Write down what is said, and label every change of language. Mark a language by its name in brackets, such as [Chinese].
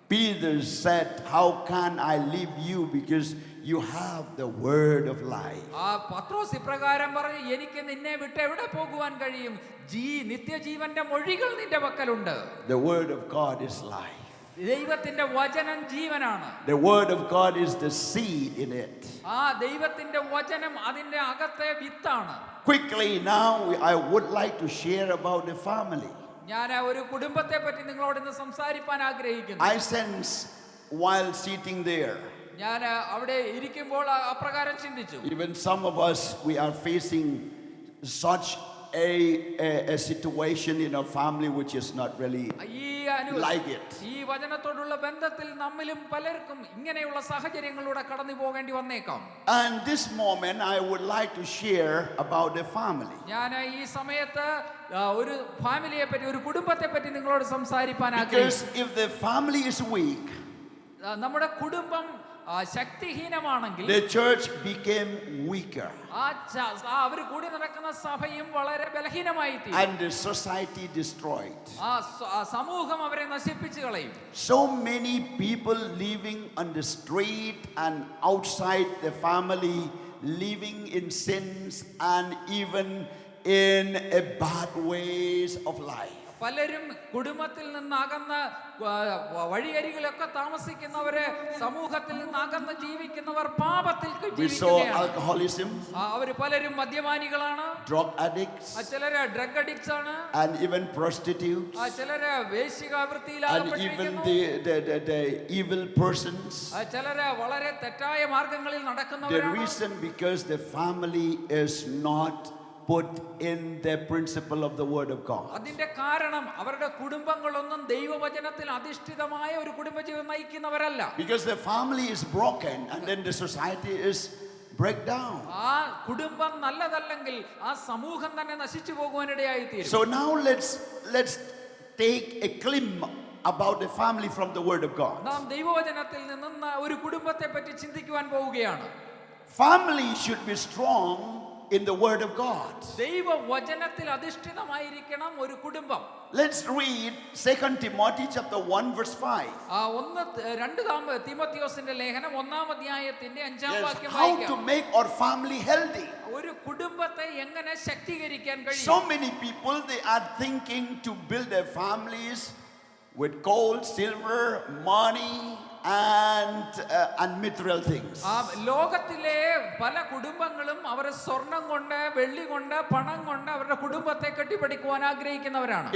[English] Peter said, how can I leave you, because you have the word of life. [Malayalam] ആ പത്രോസ് ഇപ്രകാരം പറഞ്ഞു, എനിക്ക് നിന്നെ വിട്ട് എവിടെ പോകുവാൻ കഴിയും? നിത്യജീവന്റെ മൊഴികൾ നിന്റെ പക്കലുണ്ട്. [English] The word of God is life. [Malayalam] ദൈവത്തിന്റെ വചനം ജീവനാണ്. [English] The word of God is the seed in it. [Malayalam] ആ ദൈവത്തിന്റെ വചനം അതിന്റെ അകത്തെ വിത്താണ്. [English] Quickly now, I would like to share about the family. [Malayalam] ഞാൻ ഒരു കുടുംബത്തെ പറ്റി നിങ്ങളോട് ഇന്ന് സംസാരിക്കാൻ ആഗ്രഹിക്കുന്നു. [English] I sense while sitting there, [Malayalam] ഞാൻ അവിടെ ഇരിക്കുമ്പോൾ അപ്രകാരം ചിന്തിച്ചു. [English] even some of us, we are facing such a situation in our family which is not really like it. [Malayalam] ഈ വചനത്തോടുള്ള ബന്ധത്തിൽ നമ്മിലും പലർക്കും ഇങ്ങനെയുള്ള സാഹചര്യങ്ങളിലൂടെ കടന്നു പോകേണ്ടി വന്നേക്കാം. [English] And this moment I would like to share about the family. [Malayalam] ഞാൻ ഈ സമയത്ത് ഒരു ഫാമിലിയെ പറ്റി, ഒരു കുടുംബത്തെ പറ്റി നിങ്ങളോട് സംസാരിക്കാൻ [English] Because [Malayalam] ആഗ്രഹിക്കുന്നു. [English] if the family is weak, [Malayalam] നമ്മുടെ കുടുംബം ശക്തിഹീനമാണെങ്കിൽ [English] the church became weaker [Malayalam] അവർ കൂടി നടക്കുന്ന സഭയും വളരെ ബലഹീനമായി തീരും. [English] and the society destroyed. [Malayalam] സമൂഹം അവരെ നശിപ്പിച്ചു കളയും. [English] So many people living on the street and outside the family, living in sins and even in a bad ways of life. [Malayalam] പലരും കുടുംബത്തിൽ നിന്നകന്ന വഴിയരികിലൊക്കെ താമസിക്കുന്നവര്, സമൂഹത്തിൽ നിന്നകന്ന് ജീവിക്കുന്നവർ, പാപത്തിൽ [English] We saw alcoholism, [Malayalam] അവർ പലരും മദ്യപാനികളാണ്, [English] drug addicts, [Malayalam] ചിലര് ഡ്രഗ് അഡിക്ട്സ് ആണ്, [English] and even prostitutes, [Malayalam] ചിലര് [English] and even [Malayalam] വേശ്യാവൃത്തിയിലാകപ്പെട്ടിരിക്കുന്നു, [English] the evil persons. [Malayalam] ചിലര് വളരെ തെറ്റായ മാർഗങ്ങളിൽ [English] The [Malayalam] നടക്കുന്നവരാണ്. [English] reason because the family is not put in the principle of the word of God. [Malayalam] അതിന്റെ കാരണം അവരുടെ കുടുംബങ്ങളൊന്നും ദൈവവചനത്തിൽ അധിഷ്ഠിതമായ ഒരു കുടുംബജീവിതം നയിക്കുന്നവരല്ല. [English] Because the family is broken and then the society is break down. [Malayalam] ആ കുടുംബം നല്ലതല്ലെങ്കിൽ ആ സമൂഹം തന്നെ നശിച്ചു പോകുവാനിടയായി തീരും. [English] So now let's take a glimpse about the family from the word of God. [Malayalam] നാം ദൈവവചനത്തിൽ നിന്നും ഒരു കുടുംബത്തെ പറ്റി ചിന്തിക്കുവാൻ പോവുകയാണ്. [English] Family should be strong in the word of God. [Malayalam] ദൈവവചനത്തിൽ അധിഷ്ഠിതമായിരിക്കണം ഒരു കുടുംബം. [English] Let's read 2 Timothy chapter 1 verse 5. [Malayalam] 2 തീമോഥെയോസിന്റെ ലേഖനം 1-ാം അധ്യായത്തിന്റെ 5-ാം വാക്യം [English] How to [Malayalam] വായിക്കാം. [English] make our family healthy. [Malayalam] ഒരു കുടുംബത്തെ എങ്ങനെ ശക്തീകരിക്കാൻ [English] So [Malayalam] കഴിയും? [English] many people, they are thinking to build their families with gold, silver, money and material things. [Malayalam] ലോകത്തിലെ പല കുടുംബങ്ങളും അവർ സ്വർണം കൊണ്ട്, വെള്ളി കൊണ്ട്, പണം കൊണ്ട് അവരുടെ കുടുംബത്തെ കെട്ടിപ്പടുക്കുവാൻ ആഗ്രഹിക്കുന്നവരാണ്.